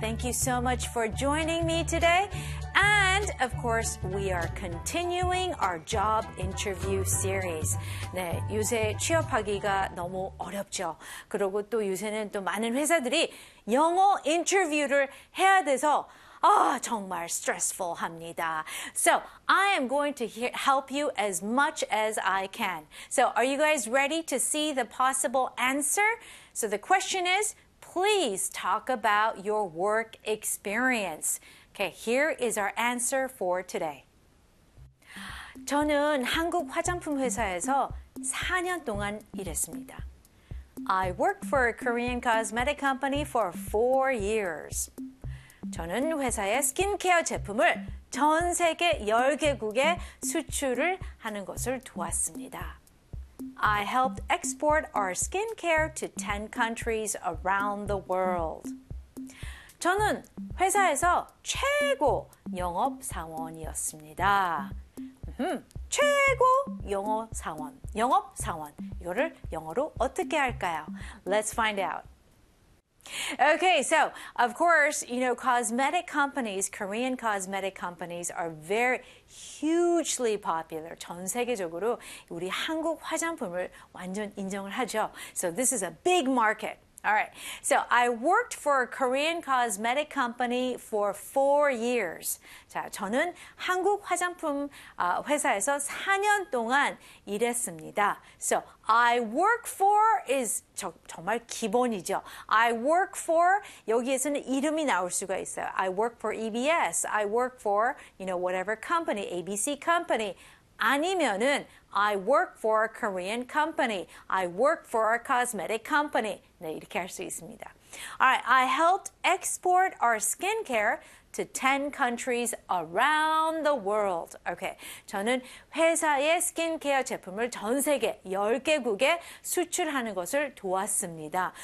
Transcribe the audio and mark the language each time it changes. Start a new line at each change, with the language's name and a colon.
English: Thank you so much for joining me today. And, of course, we are continuing our job interview series.
Korean: 네, 요새 취업하기가 너무 어렵죠. 그리고 또 요새는 또 많은 회사들이 영어 인터뷰를 해야 돼서 아, 정말 stressful 합니다.
English: So, I am going to help you as much as I can. So, are you guys ready to see the possible answer? So, the question is, please talk about your work experience. Okay, here is our answer for today.
Korean: 저는 한국 화장품 회사에서 4년 동안 일했습니다.
English: I worked for a Korean cosmetic company for 4 years.
Korean: 저는 회사의 스킨케어 제품을 전 세계 10개국에 수출을 하는 것을 도왔습니다.
English: I helped export our skincare to 10 countries around the world.
Korean: 저는 회사에서 최고 영업 사원이었습니다. 최고 영어 사원, 영업 사원. 이거를 영어로 어떻게 할까요?
English: Let's find out. Okay, so, of course, you know, cosmetic companies, Korean cosmetic companies are very hugely popular.
Korean: 전 세계적으로 우리 한국 화장품을 완전 인정을 하죠.
English: So, this is a big market. All right. So, I worked for a Korean cosmetic company for 4 years.
Korean: 자, 저는 한국 화장품 회사에서 4년 동안 일했습니다.
English: So, I work for is
Korean: 정말 기본이죠.
English: I work for,
Korean: 여기에서는 이름이 나올 수가 있어요.
English: I work for EBS. I work for, you know, whatever company, ABC company.
Korean: 아니면은
English: I work for a Korean company. I work for a cosmetic company.
Korean: 네, 이렇게 할 수 있습니다.
English: All right, I helped export our skincare to 10 countries around the world.
Korean: Okay, 저는 회사의 스킨케어 제품을 전 세계 10개국에 수출하는 것을 도왔습니다.